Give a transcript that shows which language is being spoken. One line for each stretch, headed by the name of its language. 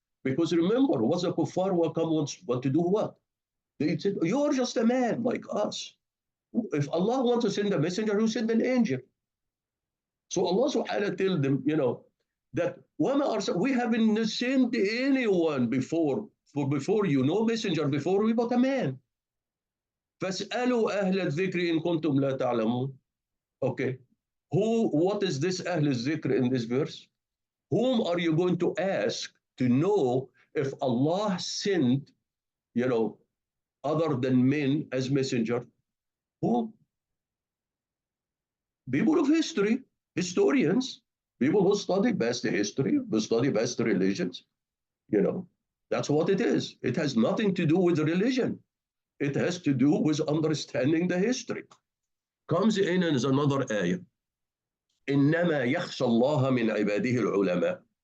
English: Because remember, was a kuffar will come want to do what? They said, you're just a man like us. If Allah wants to send a messenger, He send an angel. So Allah subhanahu wa ta'ala tell them, that we haven't sent anyone before you, no messenger before we, but a man.
Arabic: فاسألوا أهل الذكر إن كنتم لا تعلمون.
English: Okay. What is this أهل الذكر in this verse? Whom are you going to ask to know if Allah sent, other than men as messenger? Who? People of history, historians, people who study best history, who study best religions. That's what it is. It has nothing to do with religion. It has to do with understanding the history. Comes in as another ayah.
Arabic: إنما يخشى الله من عباده العلماء.